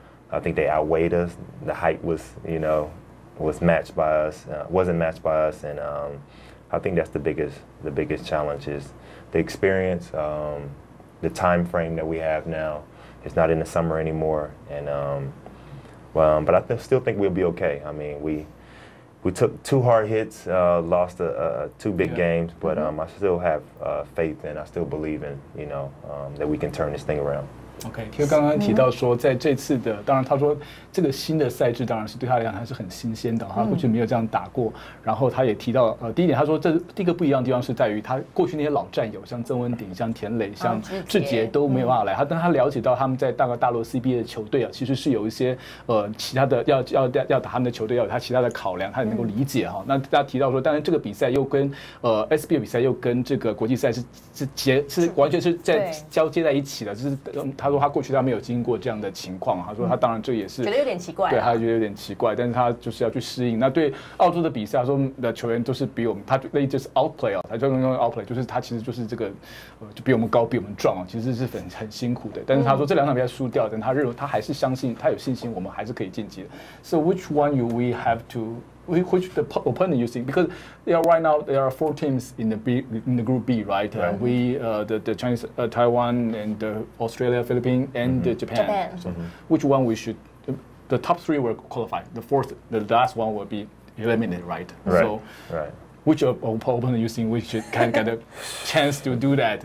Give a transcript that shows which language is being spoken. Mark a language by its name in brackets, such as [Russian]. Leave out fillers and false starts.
[English] I think they outweighed us. The height was, you know, wasn't matched by us, and I think that's the biggest challenge is the experience, the time frame that we have now. It's not in the summer anymore, and but I still think we'll be okay. I mean, we took 2 hard hits, lost 2 big games, but I still have faith, and I still believe in, you know, that we can turn this thing around. [Chinese] OK， 就刚刚提到说，在这次的，当然他说这个新的赛制当然是对他来讲还是很新鲜的，他过去没有这样打过。然后他也提到，第一点他说这第一个不一样的地方是在于他过去那些老战友，像曾文鼎、像田磊、像志杰都没有办法来。但他了解到他们在大陆 CBA 的球队啊，其实是有一些其他的要打他们的球队要有他其他的考量，他也能够理解哈。那他提到说，当然这个比赛又跟SBL 比赛又跟这个国际赛是完全是在交接在一起的，就是他说他过去他没有经过这样的情况，他说他当然这也是觉得有点奇怪，对，他觉得有点奇怪，但是他就是要去适应。那对澳洲的比赛，他说的球员都是比我们，他那就是 outplay 啊，他就用 outplay， 就是他其实就是这个就比我们高，比我们壮啊，其实是很辛苦的。但是他说这2场比赛输掉，但他认为他还是相信，他有信心，我们还是可以晋级的。 [English] So which one we have to? Which the opponent you think? Because right now there are 4 teams in the group B, right? We the Chinese, Taiwan, and Australia, Philippines, and Japan. So which one we should? The top 3 will qualify. The last one will be eliminated, right? So which opponent you think we should kind of get a chance to do that?